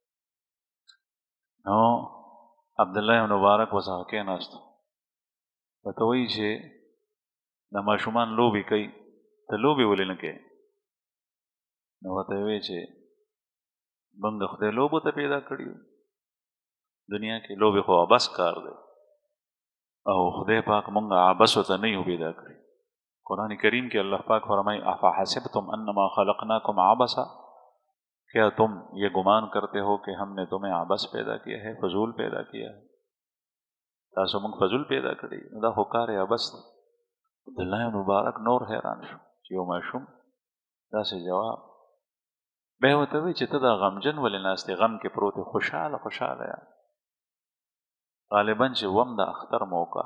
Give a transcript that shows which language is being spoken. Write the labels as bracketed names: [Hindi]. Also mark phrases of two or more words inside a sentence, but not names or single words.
[Pashto] نو عبدالله بن مبارک ورڅخه کېناستو، ورته وایي چې د ماشومان لوبې کوي، ته لوبې ولې نه کوې؟ نو ورته یې وایي چې موږ د خدای لوبو ته پیدا کړي یو، دنیا کې لوبې خو عبث کار دی او خدای پاک موږ عبثو ته نه یو پیدا کړي. قرآن کریم کې الله پاک فرمایي [Arabic] افحسبتم انما خلقناکم عبثا، [Urdu] کیا تم یہ گمان کرتے ہو کہ ہم نے تمہیں عبث پیدا کیا ہے، فضول پیدا کیا ہے؟ [Pashto] تاسو موږ فضول پیدا کړي، دا خو کار عبث دی. عبدالله مبارک نور حیران شو چې یو ماشوم داسې جواب. بیا ورته وایي چې ته دا غمجن ولې ناست یې، غم کې پروت یې، خوشحاله یا غالبا چې وم د اختر موقع.